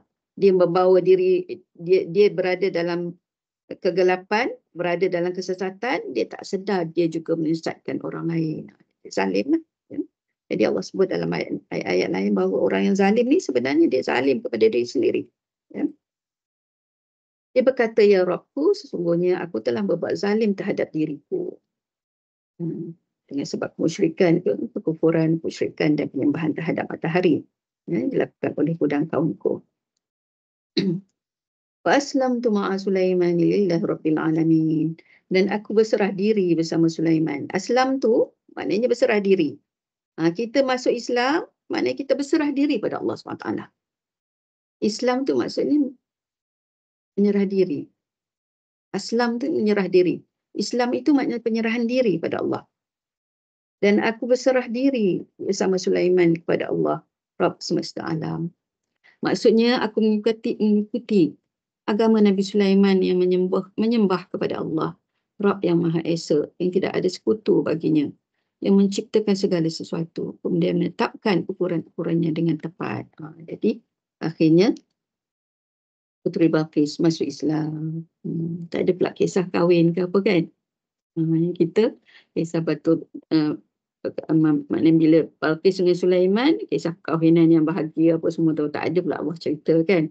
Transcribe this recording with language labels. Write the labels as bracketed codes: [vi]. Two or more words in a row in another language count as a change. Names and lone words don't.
[ms] Dia membawa diri, dia berada dalam kegelapan, berada dalam kesesatan, dia tak sedar dia juga menyesatkan orang lain. Zalim lah. Jadi Allah sebut dalam ayat-ayat lain bahawa orang yang zalim ni sebenarnya dia zalim kepada diri sendiri. Dia berkata, ya Rabbku, sesungguhnya aku telah berbuat zalim terhadap diriku. Dengan sebab kemusyrikan, kekufuran, kemusyrikan dan penyembahan terhadap matahari. Dilakukan oleh dan kaumku. [ar] وأسلمت مع سليمان لله رب العالمين. [ms] Dan aku berserah diri bersama Sulaiman. Aslam tu maknanya berserah diri. Kita masuk Islam, maknanya kita berserah diri pada Allah SWT. Islam tu maksudnya menyerah diri. Aslam tu menyerah diri. Islam itu maknanya penyerahan diri pada Allah. Dan aku berserah diri bersama Sulaiman kepada Allah, Rabb semesta alam. Maksudnya aku mengikuti agama Nabi Sulaiman yang menyembah kepada Allah, Rabb yang Maha Esa, yang tidak ada sekutu baginya, yang menciptakan segala sesuatu, kemudian menetapkan ukuran-ukurannya dengan tepat. Jadi akhirnya Puteri Balqis masuk Islam. Tak ada pula kisah kahwin ke apa kan. Kita kisah betul maknanya bila Balqis dengan Sulaiman, kisah perkahwinan yang bahagia apa semua tu tak ada pula Allah cerita kan.